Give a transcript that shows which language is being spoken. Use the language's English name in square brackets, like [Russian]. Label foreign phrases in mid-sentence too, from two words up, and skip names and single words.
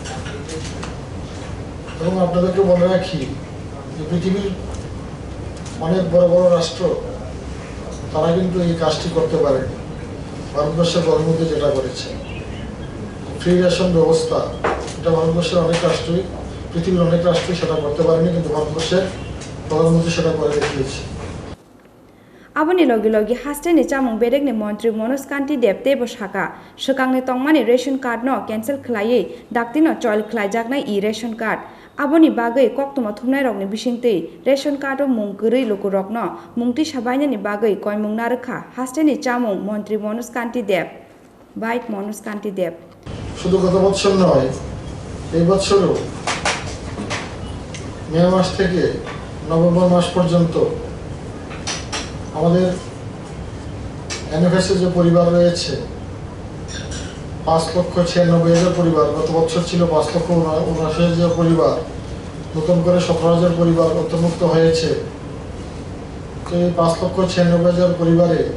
[Bangla] এবং আপনাদেরকে বলে রাখি যে পৃথিবীর অনেক বড় বড় রাষ্ট্র তারা কিন্তু এই কাজটি করতে পারেনি ভারতবর্ষের প্রধানমন্ত্রী যেটা করেছে [English] free ration [Bangla] ব্যবস্থা এটা ভারতবর্ষের অনেক রাষ্ট্রই পৃথিবীর অনেক রাষ্ট্রই সেটা করতে পারেনি কিন্তু ভারতবর্ষের প্রধানমন্ত্রী সেটা করে দেখিয়েছে [Kok Borok] aboni logi logi hasteni chamung bedekni mantri Manoj Kanti Deb teibo saka sekangni tongmani [English] ration card [Kok Borok] no cancel khlaiui dakti no choil khlaijaknai [English] e-ration card [Kok Borok] aboni bagui koktuma thumnai rokni bisingtui [English] ration card [Kok Borok] o mung gurui lukurok no mungti sabainani bagui koimung narkha hasteni chamung mantri Manoj Kanti Deb bait Manoj Kanti Deb [Bangla] শুধু গত বছর নয় এই বছরও মে মাস থেকে নভেম্বর মাস পর্যন্ত আমাদের এনএফএসের যে পরিবার রয়েছে 5,96,000 পরিবার গত বছর ছিল 5,79,000 পরিবার নতুন করে 17,000 পরিবার অন্তর্ভুক্ত হয়েছে এই 5,96,000 পরিবারে